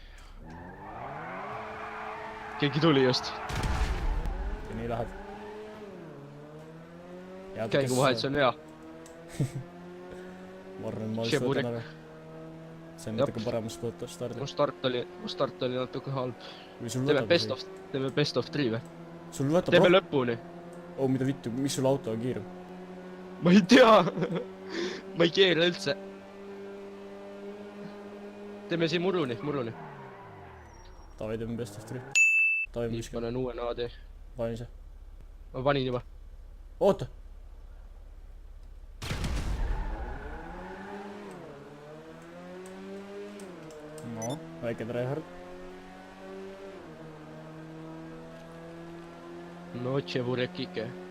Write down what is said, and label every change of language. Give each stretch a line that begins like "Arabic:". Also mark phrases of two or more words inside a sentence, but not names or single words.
Estonian: Keegi tuli just. Ja nii lähed. Käigu vahet, see on hea. Ma arvan, ma vist võtan ära. See on natuke paremas stardi. Mu start oli natuke halb. Teeme
English: best of 3
Estonian: või? Teeme lõpuni. Mida vittu, mis sul auto on kiirem? Ma ei tea! Ma ei keera üldse. Teeme siin muruni. Tavai, teeme
English: best of 3.
Estonian: Tavai, ma viskan. Panen uue naadi. Panin ise. Ma panin juba. Oota! No, väike tryhard. No, Tšeburek ikka.